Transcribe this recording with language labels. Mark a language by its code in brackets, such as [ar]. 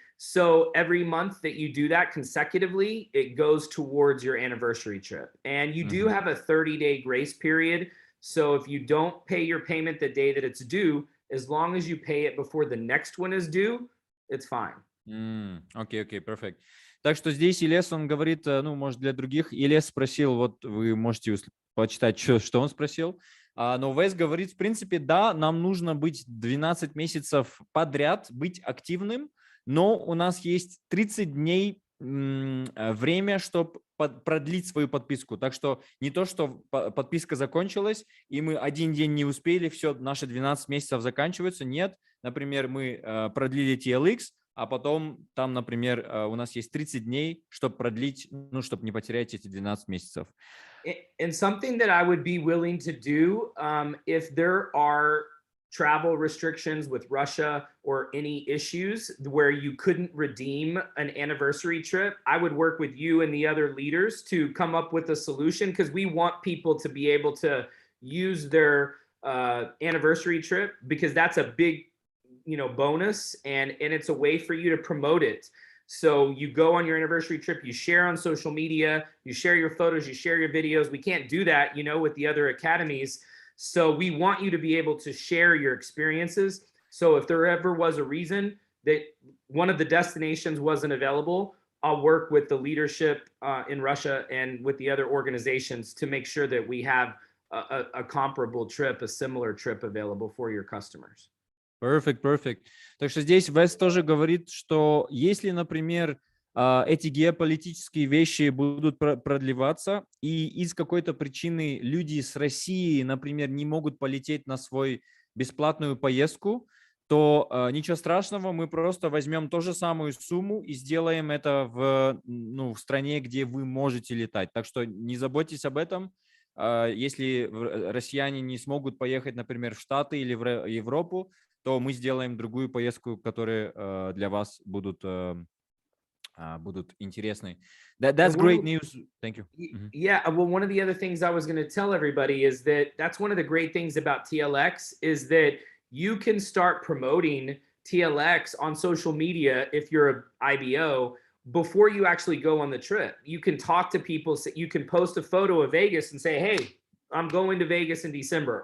[en] So every month that you do that consecutively, it goes towards your anniversary trip. And you do have a 30-day grace period. So if you don't pay your payment the day that it's due, as long as you pay it before the next one is due, it's fine. [ru] Окей, [en] perfect. [ru] Так что здесь Илес, он говорит, может, для других. Илес спросил, вот вы можете почитать, что он спросил. Но Вес говорит, в принципе, да, нам нужно быть 12 месяцев подряд, быть активным, но у нас есть 30 дней время, чтобы продлить свою подписку. Так что не то, что подписка закончилась, и мы один день не успели, все, наши 12 месяцев заканчиваются. Нет, например, мы продлили TLX, а потом там, например, у нас есть 30 дней, чтобы продлить, ну, чтобы не потерять эти 12 месяцев. [en] And something that I would be willing to do, if there are travel restrictions with Russia or any issues where you couldn't redeem an anniversary trip, I would work with you and the other leaders to come up with a solution, because we want people to be able to use their anniversary trip, because that's a big, bonus, and it's a way for you to promote it. So you go on your anniversary trip, you share on social media, you share your photos, you share your videos. We can't do that, with the other academies. So we want you to be able to share your experiences. So if there ever was a reason that one of the destinations wasn't available, I'll work with the leadership in Russia and with the other organizations to make sure that we have a comparable trip, a similar trip available for your customers. Perfect, perfect. [ru] Так что здесь Вес тоже говорит, что если, например, эти геополитические вещи будут продлеваться, и из какой-то причины люди с России, например, не могут полететь на свою бесплатную поездку, то ничего страшного, мы просто возьмем ту же самую сумму и сделаем это в стране, где вы можете летать. Так что не заботьтесь об этом. Если россияне не смогут поехать, например, в Штаты или в Европу, то мы сделаем другую поездку, которые для вас будут интересны. [en] That's great news. Thank you. Yeah, well, one of the other things I was going to tell everybody is that that's one of the great things about TLX, is that you can start promoting TLX on social media if you're an IBO before you actually go on the trip. You can talk to people, you can post a photo of Vegas and say, hey, I'm going to Vegas in December.